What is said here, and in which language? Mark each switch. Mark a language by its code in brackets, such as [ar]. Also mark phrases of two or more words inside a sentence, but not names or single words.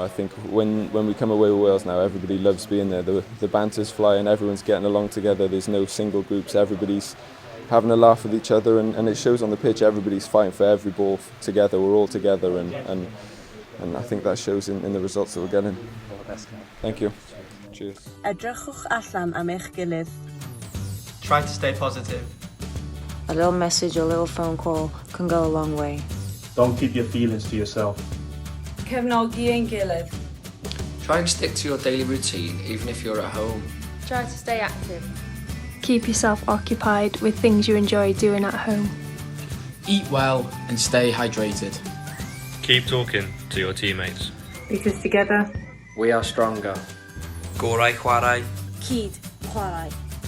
[en] I think when we come away with Wales now, everybody loves being there. The banter's flying, everyone's getting along together. There's no single groups. Everybody's having a laugh with each other, and it shows on the pitch. Everybody's fighting for every ball together. We're all together, and I think that shows in the results that we're getting. Thank you. Cheers. [cy] Edrychwch allan am eich gilydd. [en] Try to stay positive. A little message or a little phone call can go a long way. Don't keep your feelings to yourself. [cy] Cefnogi ein gilydd. [en] Try and stick to your daily routine, even if you're at home. Try to stay active. Keep yourself occupied with things you enjoy doing at home. Eat well and stay hydrated. Keep talking to your teammates. Because together we are stronger. [cy] Gorau chwarae. Cyd chwarae.